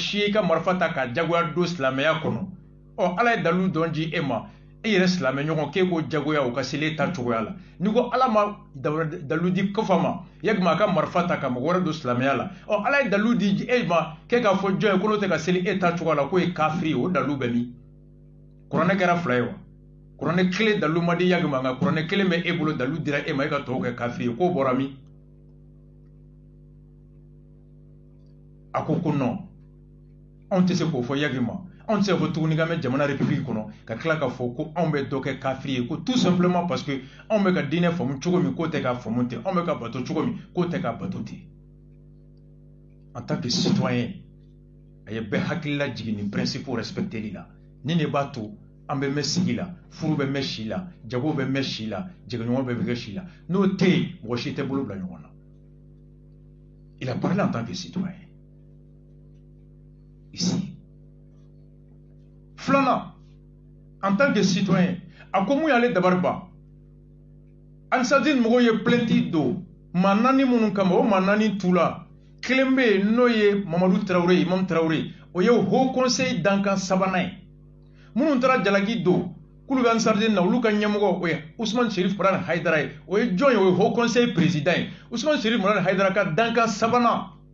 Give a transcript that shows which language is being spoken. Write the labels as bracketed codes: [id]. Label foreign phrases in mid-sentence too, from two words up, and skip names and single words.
[bm] si ye i ka marifa ta ka jagoya don silamɛya kɔnɔ Ala ye dalilu dɔn di e ma e yɛrɛ silamɛ ɲɔgɔn k'e ko jagoya o ka seli ta cogoya la ni ko Ala ma dalilu di Kufa ma Yagi ma a ka marifa ta ka mɔgɔ wɛrɛ don silamɛya la Ala ye dalilu di e ma k'e k'a fɔ jɔn ye ko n'o tɛ ka seli e ta cogoya la k'o ye kafiri ye o dalilu bɛ min kuranɛ kɛra fila ye wa kuranɛ kelen dalilu ma di Yagi ma nka kuranɛ kelen bɛ e bolo dalilu dira e ma e ka tɔw kɛ kafiri ye k'o bɔra min a ko non anw tɛ se k'o fɔ Yagi ma anw tɛ se k'o fɔ tuguni k'an bɛ jamana république kɔnɔ ka tila k'a fɔ ko anw bɛ dɔ kɛ kafiri ye ko [fr] tout simplement parce que [bm] anw bɛ ka diinɛ faamu cogo min k'o tɛ k'a faamu ten anw bɛ ka bato cogo min k'o tɛ k'a bato ten [fr] en tant que citoyen [bm] a ye bɛɛ hakili lajigin nin principe respecteli la ni ne b'a to an bɛ mɛn sigi la furu bɛ mɛn si la jago bɛ mɛn si la jɛgɛɲɔgɔn bɛ kɛ si la n'o tɛ yen mɔgɔ si tɛ bolo bila ɲɔgɔn na [fr] il a parlé en tant que citoyen ici. Flana, en tant que citoyen, [bm] a ko mun y'ale dabari ban Ansardine mɔgɔw ye plainte do maa naani minnu kama o maa naani tula kelen bɛ yen n'o ye Mamadu Tarawele Imam Tarawele o ye Haut Conseil dankan sabanan ye minnu taara jalaki do k'olu bɛ Ansardine na olu ka ɲɛmɔgɔ o ye Ousmane Cherif Marane Haidara ye o ye jɔn ye o ye Haut Conseil président ye Ousmane Cherif Marane Haidara ka dankan sabanan